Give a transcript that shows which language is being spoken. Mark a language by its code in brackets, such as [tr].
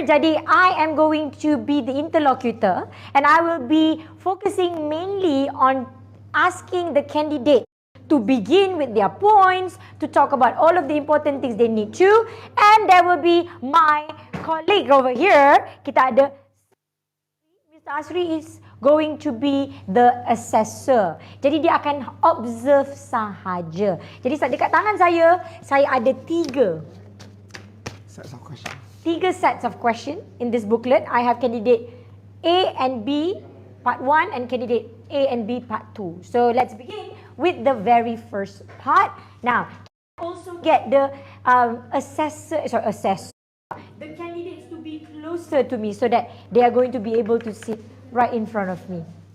[ms] Jadi [en] I am going to be the interlocutor and I will be focusing mainly on asking the candidate to begin with their points, to talk about all of the important things they need to, and there will be my colleague over here. [ms] Kita ada [en] Mr. Asri is going to be the assessor. [ms] Jadi dia akan observe sahaja. Jadi dekat tangan saya ada 3 [en] Sets of question. 3 sets of question in this booklet. I have candidate A and B part 1 and candidate A and B part 2. So let's begin with the very first part. Now, also get the assess the candidates to be closer to me so that they are going to be able to sit right in front of me.